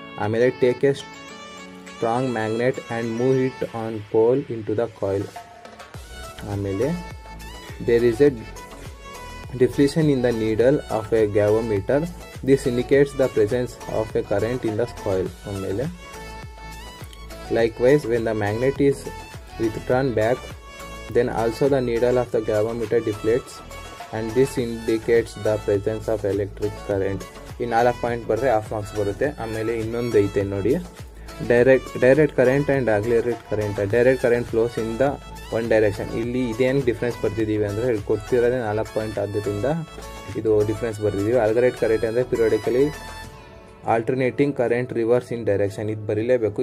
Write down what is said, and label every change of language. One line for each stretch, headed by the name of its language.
English: ಆಮೇಲೆ take a strong magnet and move it on pole in to the coil. ಆಮೇಲೆ there is a deflection in the needle of a galvanometer. This indicates the presence of a current in the coil. ಆಮೇಲೆ likewise when the magnet is withdrawn back, then also the needle of the galvanometer deflates and this indicates the presence of electric current.
Kannada: ಈ 4 point ಬರೆದ್ರೆ half marks ಬರುತ್ತೆ. ಆಮೇಲೆ ಇನ್ನೊಂದು ಐತೆ ನೋಡಿ,
English: Direct current and accelerate current. Direct current flows in the one direction.
Kannada: ಇಲ್ಲಿ ಇದೇನು difference ಬರ್ತಿದ್ದೀವಿ ಅಂದರೆ ಕೊಡ್ತಿರೋದೇ 4 ಪಾಯಿಂಟ್ ಆದ್ದರಿಂದ ಇದು ಡಿಫ್ರೆನ್ಸ್ ಬರ್ತಿದ್ದೀವಿ.
English: Alternate current ಅಂದರೆ periodically alternating current reverse in direction.
Kannada: ಇದು ಬರೀಲೇಬೇಕು.